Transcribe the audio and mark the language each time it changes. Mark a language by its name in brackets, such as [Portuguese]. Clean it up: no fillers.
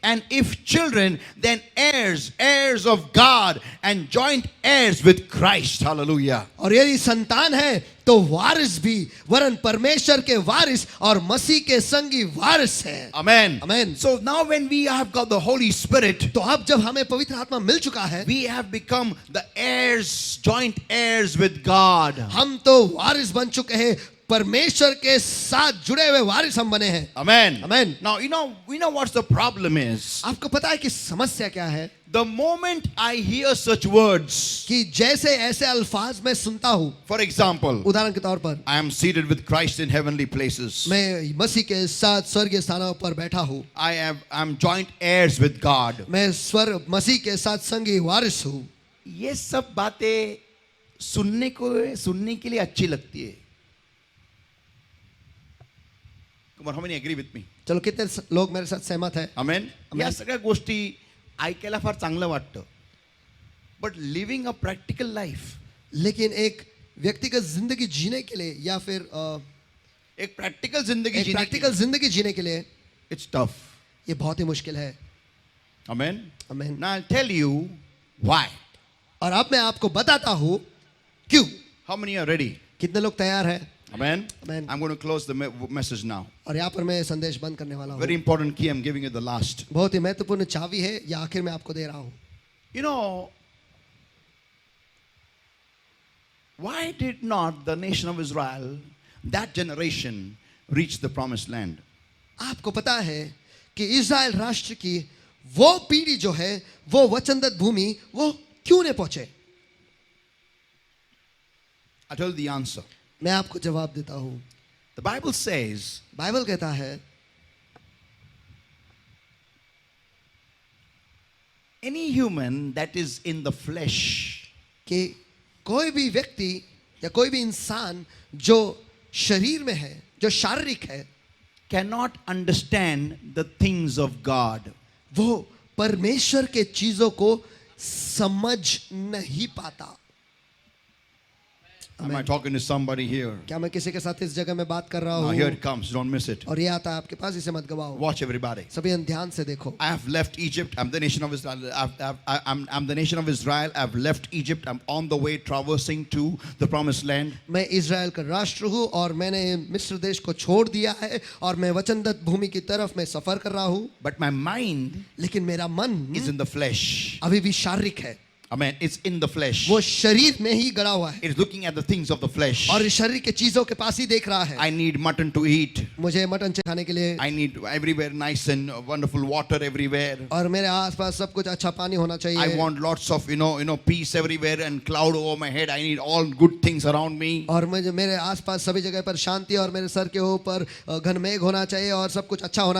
[English] if children, then heirs of God and joint heirs with Christ. Hallelujah. [Hindi] और यदि संतान है तो वारिस भी, वरन परमेश्वर के वारिस और मसीह के संगी वारिस है। Amen. Amen. [English] So now when we have got the Holy Spirit, [Hindi] तो अब जब हमें पवित्र आत्मा मिल चुका है, [English] we have become the heirs, joint heirs with God. [Hindi] हम तो वारिस बन चुके हैं, परमेश्वर के साथ जुड़े हुए वारिस हम बने हैं। Amen. Amen. [English] Now we know what the problem is. [Hindi] आपको पता है कि समस्या क्या है? [English] The moment I hear such words, [Hindi] कि जैसे ऐसे अल्फाज मैं सुनता हूँ, [English] for example, [Hindi] उदाहरण के तौर पर, [English] I am seated with Christ in heavenly places. [Hindi] मैं मसीह के साथ स्वर्गीय स्थानों पर बैठा हूँ, [English] I'm joint heirs with God. [Hindi] मैं मसीह के साथ संगी वारिस हूँ। ये सब बातें सुनने के लिए अच्छी लगती है। [English] Come on, how many agree with me? [Hindi] चलो, कितने लोग मेरे साथ सहमत है? Amen. Amen. [Marathi] या सगळ्या गोष्टी ऐकायला फार चांगलं वाटतं, [English] but living a practical life, [Hindi] लेकिन एक व्यक्तिगत जिंदगी जीने के लिए या फिर एक प्रॅक्टिकल जिंदगी जीने प्रैक्टिकल जिंदगी जीने के लिए [English] It's tough. [Hindi] ये बहुत ही मुश्किल है। Amen. Amen. [English] Now I'll tell you why. [Hindi] और अब मैं आपको बताता हूँ क्यों। [English] How many are ready? [Hindi] कितने लोग तैयार हैं? Amen. Amen. [English] I'm going to close the message now. [Hindi] और यहाँ पर मैं संदेश बंद करने वाला [English] Very [Hindi] हूँ। [English] important key I'm giving you the last. [Hindi] बहुत ही महत्वपूर्ण चाबी है, या आखिर में आपको दे रहा हूँ। [English] You know, why did not the nation of Israel, that generation, reach the promised land? [Hindi] आपको पता है कि इज़राइल राष्ट्र की वो पीढ़ी जो है, वो वचनदत्त भूमि, वो क्यों नहीं पहुंचे? [English] I tell you the answer. [Hindi] मैं आपको जवाब देता हूँ। [English] The Bible says, [Hindi] बाइबल कहता है, [English] any human that is in the flesh [Hindi] कि कोई भी व्यक्ति या कोई भी इंसान जो शरीर में है, जो शारीरिक है, [English] cannot understand the things of God. [Hindi] वो परमेश्वर के चीजों को समझ नहीं पाता। [English] Am I talking to somebody here? [Hindi] क्या मैं किसी के साथ इस जगह में बात कर रहा [English] Now here [Hindi] हूँ? [English] it comes. Don't miss it. [Hindi] और ये आता है आपके पास, इसे मत गवाओ। [English] Watch everybody. [Hindi] सभी ध्यान से देखो। [English] I have left Egypt. I'm the nation of Israel. I'm the nation of Israel. I've left Egypt. I'm on the way traversing to the promised land. [Hindi] मैं इज़राइल का राष्ट्र हूँ और मैंने मिस्र देश को छोड़ दिया है और मैं वचनदत्त भूमि की तरफ मैं सफर कर रहा हूँ, [English] But my mind [Hindi] लेकिन मेरा मन [English] is in the flesh. [Hindi] अभी भी शारीरिक है। [English] Amen. It's in the flesh. [Hindi] वो शरीर में ही गड़ा हुआ है [English] It's looking at the things of the flesh. [Hindi] और इस शरीर के चीजों के पास ही देख रहा है। [English] I need mutton to eat. [Hindi] मुझे मटन खाने के लिए, [English] I need everywhere nice and wonderful water everywhere. [Hindi] और मेरे आसपास सब कुछ अच्छा पानी होना [English] I [Hindi] चाहिए, [English] want lots of peace everywhere and cloud over my head. I need all good things around me. [Hindi] और मुझे मेरे आसपास सभी जगह पर शांति और मेरे सर के ऊपर घनमेघ होना चाहिए और सब कुछ अच्छा होना